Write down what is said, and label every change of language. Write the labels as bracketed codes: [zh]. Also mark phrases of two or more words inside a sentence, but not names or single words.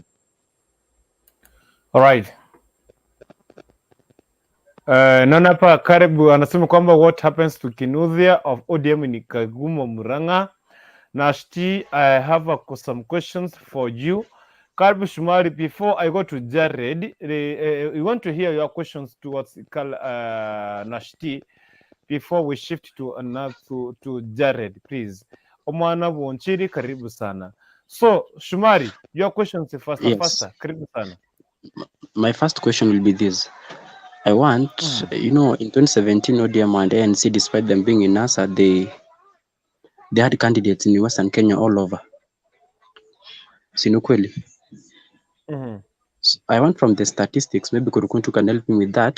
[en] All right. [sw] Naona hapa Karibu anasema kwamba [en] what happens to Kinuthia of ODM [sw] ni Kagumo Murang'a. [en] Nashti, I have some questions for you. Karibu Shumari, before I go to Jared, we want to hear your questions towards Nashti before we shift to another to Jared, please. [sw] Omwana Wonchiri, karibu sana. [en] So Shumari, your questions faster. Yes. [sw] Karibu sana. [en] My first question will be this. I want, in 2017, ODM and ANC, despite them being in NASA, they had candidates in Western Kenya all over. [sw] Sinukweli. [en] So I want from the statistics, maybe Kurukuntu can help me with that.